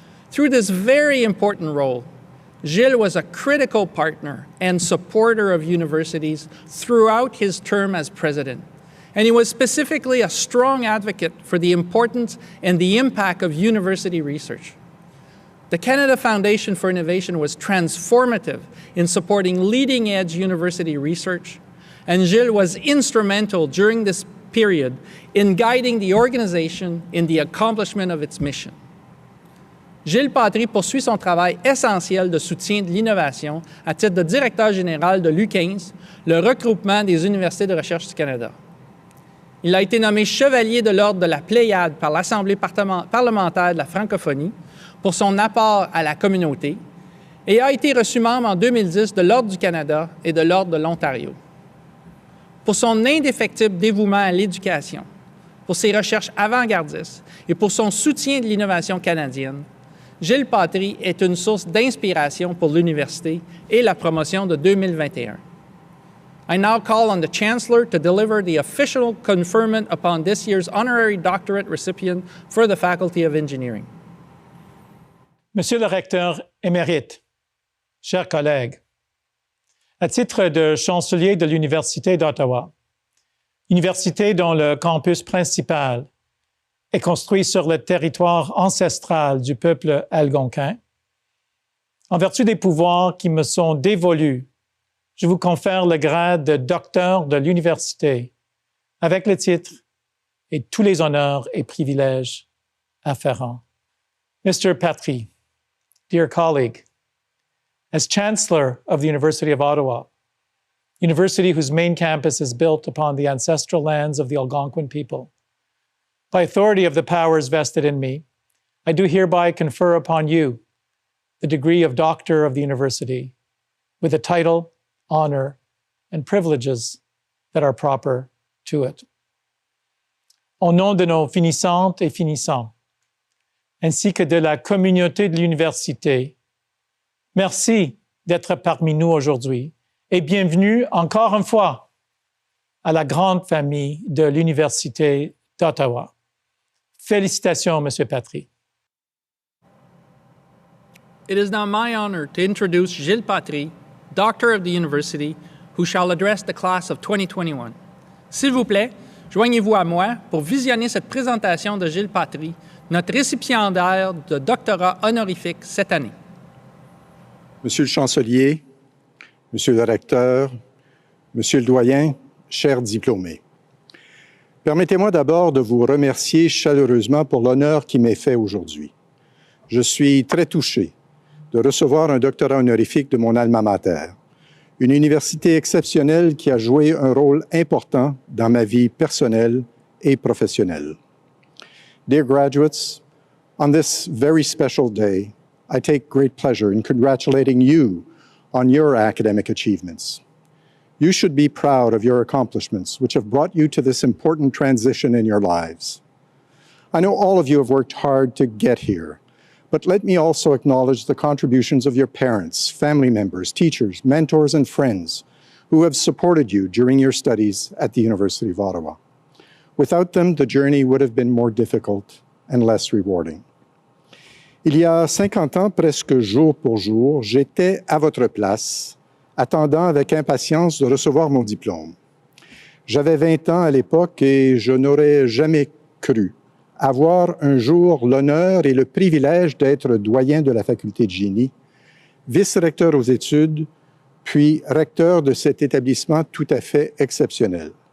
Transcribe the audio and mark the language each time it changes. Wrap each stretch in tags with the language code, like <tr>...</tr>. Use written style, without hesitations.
<en>Through this very important role, Gilles was a critical partner and supporter of universities throughout his term as president, and he was specifically a strong advocate for the importance and the impact of university research. The Canada Foundation for Innovation was transformative in supporting leading-edge university research, and Gilles was instrumental during this period in guiding the organization in the accomplishment of its mission.</en> <fr>Gilles Patry poursuit son travail essentiel de soutien de l'innovation à titre de directeur général de l'U15, le regroupement des universités de recherche du Canada. Il a été nommé chevalier de l'Ordre de la Pléiade par l'Assemblée parlementaire de la francophonie pour son apport à la communauté et a été reçu membre en 2010 de l'Ordre du Canada et de l'Ordre de l'Ontario. Pour son indéfectible dévouement à l'éducation, pour ses recherches avant-gardistes et pour son soutien de l'innovation canadienne, Gilles Patry est une source d'inspiration pour l'université et la promotion de 2021.</fr> <en>I now call on the Chancellor to deliver the official conferment upon this year's honorary doctorate recipient for the Faculty of Engineering.</en> <fr>Monsieur le recteur émérite, chers collègues, à titre de chancelier de l'Université d'Ottawa, université dont le campus principal est construit sur le territoire ancestral du peuple algonquin, En vertu des pouvoirs qui me sont dévolus, je vous confère le grade de docteur de l'université avec le titre et tous les honneurs et privilèges afférents.</fr> <en>Mr. Patry, dear colleague, as Chancellor of the University of Ottawa, university whose main campus is built upon the ancestral lands of the Algonquin people, by authority of the powers vested in me, I do hereby confer upon you the degree of Doctor of the University with the title, honor, and privileges that are proper to it.</en> <fr>Au nom de nos finissantes et finissants, ainsi que de la communauté de l'université, merci d'être parmi nous aujourd'hui et bienvenue encore une fois à la grande famille de l'Université d'Ottawa. Félicitations, M. Patry.</fr> <en>It is now my honor to introduce Gilles Patry, Doctor of the University, who shall address the class of 2021.</en> <fr>S'il vous plaît, joignez-vous à moi pour visionner cette présentation de Gilles Patry, notre récipiendaire de doctorat honorifique cette année. Monsieur le chancelier, Monsieur le recteur, Monsieur le doyen, chers diplômés, permettez-moi d'abord de vous remercier chaleureusement pour l'honneur qui m'est fait aujourd'hui. Je suis très touché de recevoir un doctorat honorifique de mon alma mater, une université exceptionnelle qui a joué un rôle important dans ma vie personnelle et professionnelle.</fr> <en>Dear graduates, on this very special day, I take great pleasure in congratulating you on your academic achievements. You should be proud of your accomplishments, which have brought you to this important transition in your lives. I know all of you have worked hard to get here, but let me also acknowledge the contributions of your parents, family members, teachers, mentors, and friends who have supported you during your studies at the University of Ottawa. Without them, the journey would have been more difficult and less rewarding.</en> <fr>Il y a 50 ans, presque jour pour jour, j'étais à votre place, attendant avec impatience de recevoir mon diplôme. J'avais 20 ans à l'époque et je n'aurais jamais cru avoir un jour l'honneur et le privilège d'être doyen de la Faculté de génie, vice-recteur aux études, puis recteur de cet établissement tout à fait exceptionnel.</fr>